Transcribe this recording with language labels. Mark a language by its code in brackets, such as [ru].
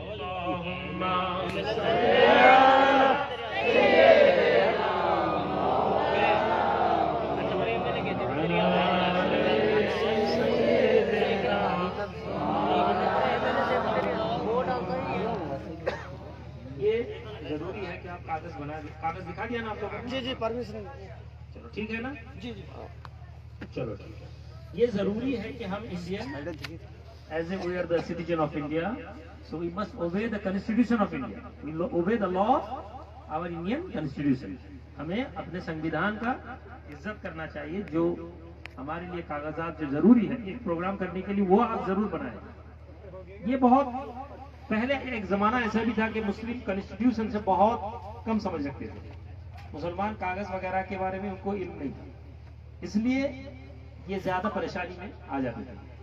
[hi] ये जरूरी है कि आप कागज बना दें। कागज दिखा दिया ना आप लोगों को? जी जी परमिशन चलो ठीक है ना? जी जी चलो ठीक है। ये जरूरी है कि हम Indian [en] as we are the citizen of India, so we must obey the constitution of India. We obey the law of our Indian constitution. [hi] हमें अपने संविधान का इज्जत करना चाहिए। जो हमारे लिए कागजात जो जरूरी है एक प्रोग्राम करने के लिए, वो आप जरूर बनाएं। ये बहुत पहले एक जमाना ऐसा भी था कि मुस्लिम कॉन्स्टिट्यूशन से बहुत कम समझ सकते थे। मुसलमान कागज वगैरह के बारे में उनको इल्म नहीं था, इसलिए ये ज्यादा परेशानी में आ जाते थे।